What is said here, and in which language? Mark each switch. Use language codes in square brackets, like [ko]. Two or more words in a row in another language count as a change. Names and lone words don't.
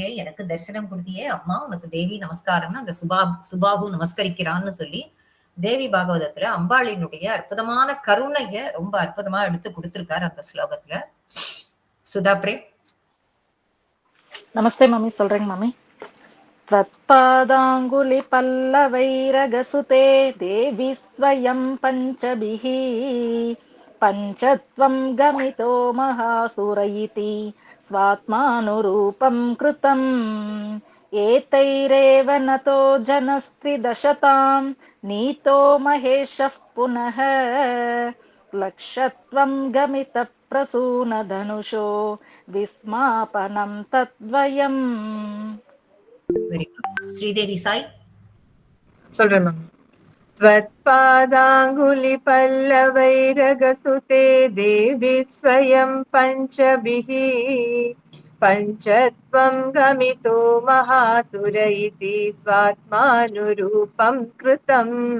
[ta] எனக்கு தரிசனம் கொடுத்தியே அம்மா, உனக்கு தேவி நமஸ்காரம்னு அந்த சுபாகு நமஸ்கரிக்கிறான்னு சொல்லி தேவி பாகவதத்துல அம்பாளினுடைய அற்புதமான கருணைய ரொம்ப அற்புதமா எடுத்து கொடுத்திருக்காரு அந்த ஸ்லோகத்துல. சுதா பிரேம். நமஸ்தே மாமி. சொல்றேங்க மாமி. [sa] त्वत्पादाङ्गुलि पल्लवैरगसुते देवी स्वयं पञ्चभिः पञ्चत्वं गमितो महासुर इति स्वात्मानुरूपं कृतम् एतैरेव नतो जनस्त्रिदशतां नीतो महेशः पुनः लक्षत्वं गमितप्रसूनधनुषो विस्मापनं तद्वयम्. [en] very good. [ta] ஸ்ரீதேவி சாய். சொல்றேன் மேம். [sa] त्वत्पादाङ्गुलि पल्लवैरगसुते देवी स्वयं पञ्चभिः पञ्चत्वं गमितो महासुर इति स्वात्मानुरूपं कृतम्